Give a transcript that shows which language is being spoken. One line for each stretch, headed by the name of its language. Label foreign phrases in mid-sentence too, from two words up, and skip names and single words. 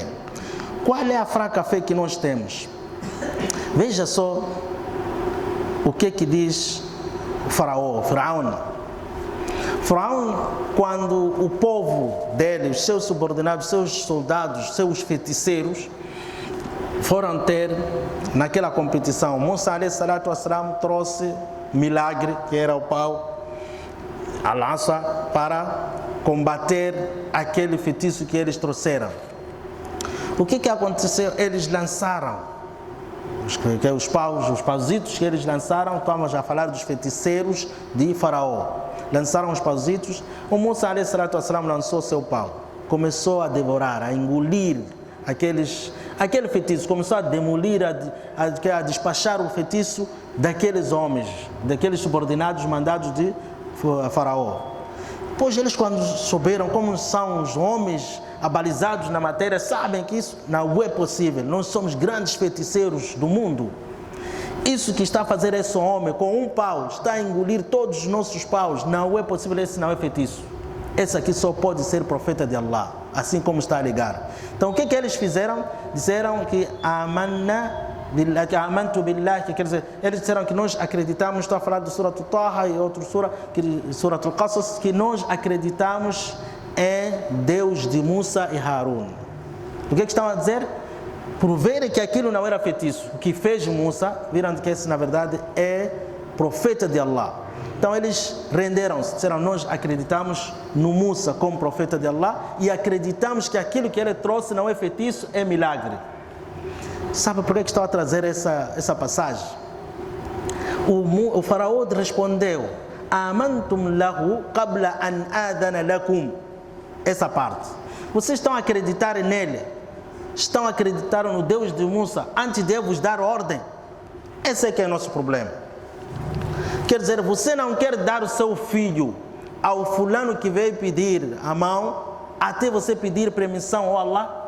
Portuguese: Qual é a fraca fé que nós temos? Veja só o que diz o faraó, o Faraó. Faraó, quando o povo dele, os seus subordinados, seus soldados, seus feiticeiros, foram ter naquela competição, Musa
Arabic: عليه الصلاة والسلام
Portuguese: trouxe milagre, que era o pau, a lança, para combater aquele feitiço que eles trouxeram. O que aconteceu? Eles lançaram os pauzitos que eles lançaram. Estamos a falar dos feiticeiros de Faraó. Lançaram os pauzitos. O Musa
Arabic: عليه الصلاة والسلام
Portuguese: lançou seu pau, começou a devorar, a engolir aquele feitiço, começou a demolir, a despachar o feitiço daqueles homens, daqueles subordinados mandados de Faraó. Pois eles, quando souberam como são os homens abalizados na matéria, sabem que isso não é possível. Nós somos grandes feiticeiros do mundo. Isso que está a fazer esse homem com um pau, está a engolir todos os nossos paus, não é possível, esse não é feitiço. Esse aqui só pode ser profeta de Allah, assim como está a ligar. Então o que eles fizeram? Disseram que
Arabic: آمنت بالله,
Portuguese: que quer dizer, eles disseram que nós acreditamos, estou a falar de Surah Taha e outra Surah Al-Qasas, que nós acreditamos em Deus de Musa e Harun. O que estão a dizer? Por verem que aquilo não era feitiço, o que fez Musa, viram que esse na verdade é profeta de Allah. Então eles renderam-se, disseram, nós acreditamos no Musa como profeta de Allah e acreditamos que aquilo que ele trouxe não é feitiço, é milagre. Sabe por que estou a trazer essa passagem? O faraó respondeu,
Arabic: آمنتم له قبل أن آذن لكم.
Portuguese: Essa parte. Vocês estão a acreditar nele? Estão a acreditar no Deus de Musa antes de vos dar ordem? Esse é que é o nosso problema. Quer dizer, você não quer dar o seu filho ao fulano que veio pedir a mão, até você pedir permissão ao Allah.